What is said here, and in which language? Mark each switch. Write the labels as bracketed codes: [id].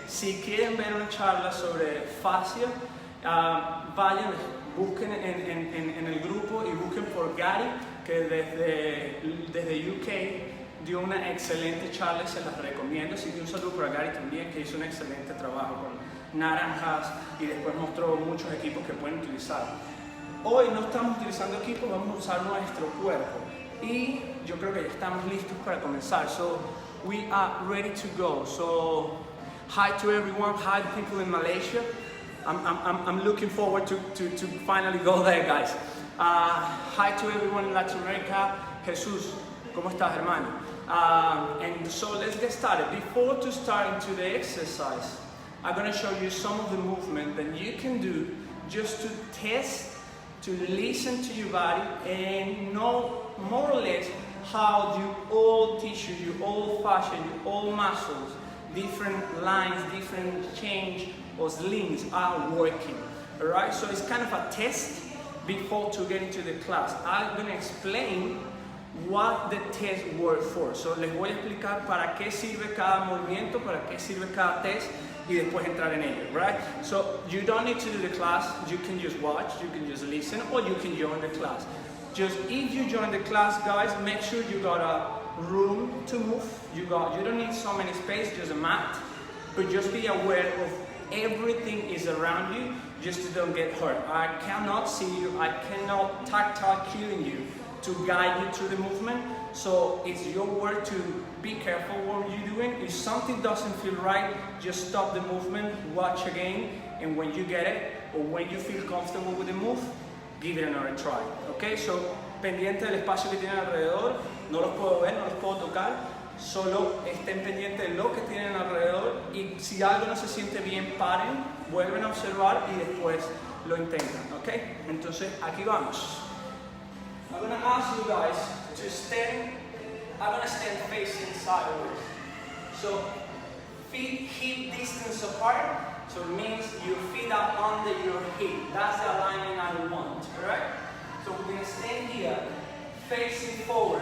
[es] Si quieren ver una charla sobre fascia, vayan, busquen en el grupo y busquen por Gary, que desde UK dio una excelente charla y se las recomiendo. Así que un saludo para Gary también, que hizo un excelente trabajo con naranjas y después mostró muchos equipos que pueden utilizar. Hoy no estamos utilizando equipos, vamos a usar nuestro cuerpo y yo creo que ya estamos listos para comenzar. [en] So we are ready to go. So hi to everyone, hi to people in Malaysia. I'm looking forward to finally go there, guys. Hi to everyone in Latin America. [es] Jesus, ¿cómo estás, hermano? [en] And so let's get started. Before to start into the exercise, I'm going to show you some of the movement that you can do just to test, to listen to your body and know more or less how your all tissue, your all fascia, your all muscles, different lines, different change or slings are working. Alright, so it's kind of a test before to get into the class. I'm going to explain what the test works for. [es] So les voy a explicar para qué sirve cada movimiento, para qué sirve cada test y después entrar en ello, right? [en] So you don't need to do the class, you can just watch, you can just listen, or you can join the class. Just if you join the class, guys, make sure you got a room to move. You don't need so many space, just a mat, but just be aware of everything is around you, just to don't get hurt. I cannot see you, I cannot tactile cueing you to guide you through the movement. So it's your work to be careful what you're doing. If something doesn't feel right, just stop the movement, watch again, and when you get it, or when you feel comfortable with the move, give it another try. [es] Okay, so pendiente del espacio que tienen alrededor, no los puedo ver, no los puedo tocar, solo estén pendientes de lo que tienen alrededor y si algo no se siente bien, paren, vuelven a observar y después lo intentan. Okay, entonces aquí vamos. [en] I'm going to ask you guys to stand. I'm going to stand facing sideways. So feet hip distance apart. So it means your feet are under your hip. That's the alignment I want. Alright? So we're going to stand here, facing forward.